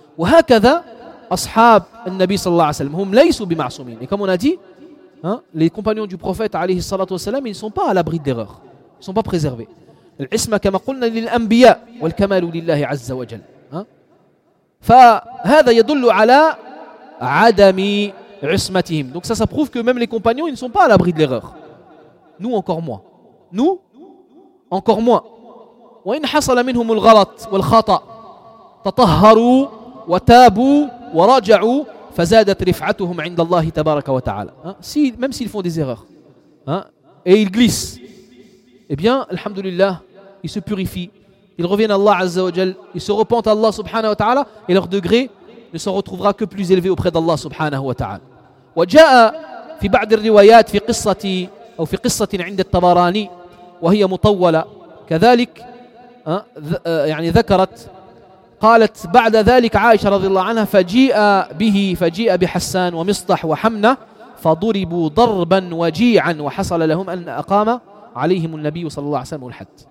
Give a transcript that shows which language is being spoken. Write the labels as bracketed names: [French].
[Arabic] وَهَكَذَا أَصْحَابُ النَّبِي صَلَّى اللَّهُ عَلَيْهِ وَسَلَّمَ هُمْ لَيْسُوا بِمَعْصُومِينَ. [French] Et comme on a dit, les compagnons du prophète alayhi salatu wa sallam, ils ne sont pas à l'abri d'erreur. Ils ne sont pas préservés. [Arabic] الْعِصْمَةَ كَمَا قُلْنَا لِلْأَنْبِيَاءِ وَالْكَمَالُ لِلَّهِ عَزَّ وَجَلَّ. فَهَذَا يَدُلُّ عَلَى عَدَمِ عِصْمَتِهِمْ. [French] Donc ça prouve que même les compagnons, ils ne sont pas à l'abri de l'erreur. Nous encore moins. Nous encore moins. [Arabic] وإن حصل منهم الغلط والخطأ تطهروا وتابوا ورجعوا فزادت رفعتهم عند الله تبارك وتعالى. [French] Si même s'ils font des erreurs et ils glissent, eh bien alhamdulillah, ils se purifient, ils reviennent à Allah azza wa jal, ils se repentent à Allah subhanahu wa ta'ala, et leur degré ne s'en retrouvera que plus élevé auprès d'Allah subhanahu wa ta'ala. [Arabic] وجاء في بعض الروايات في قصة أو في قصة عند الطبراني وهي مطولة كذلك يعني ذكرت قالت بعد ذلك عائشة رضي الله عنها فجيء بحسان ومصطح وحمنة فضربوا ضربا وجيعا وحصل لهم أن أقام عليهم النبي صلى الله عليه وسلم الحد.